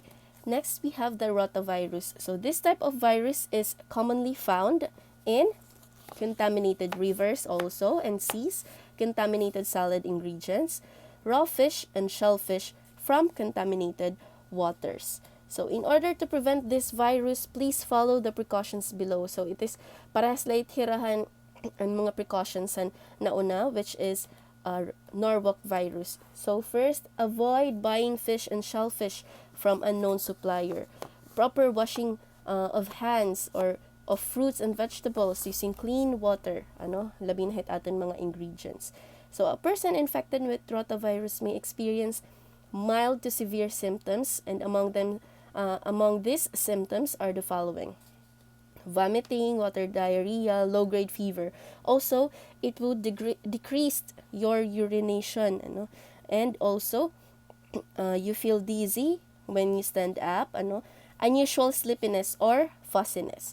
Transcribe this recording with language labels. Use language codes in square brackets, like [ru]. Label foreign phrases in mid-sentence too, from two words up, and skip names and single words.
[en] Next, we have the rotavirus. So, this type of virus is commonly found in contaminated rivers also and seas, contaminated salad ingredients, raw fish and shellfish from contaminated waters. So, in order to prevent this virus, please follow the precautions below. So, it is [war] parehas lait hirahan ang mga precautions na una, [en] which is Norwalk virus. So, first, avoid buying fish and shellfish from unknown supplier. proper washing of hands or of fruits and vegetables using clean water, [war] labi na hit aton mga ingredients. [en] So a person infected with rotavirus may experience mild to severe symptoms, and among these symptoms are the following: vomiting, water diarrhea, low-grade fever. Also, it will decrease your urination, and also you feel dizzy when you stand up, unusual sleepiness or fussiness.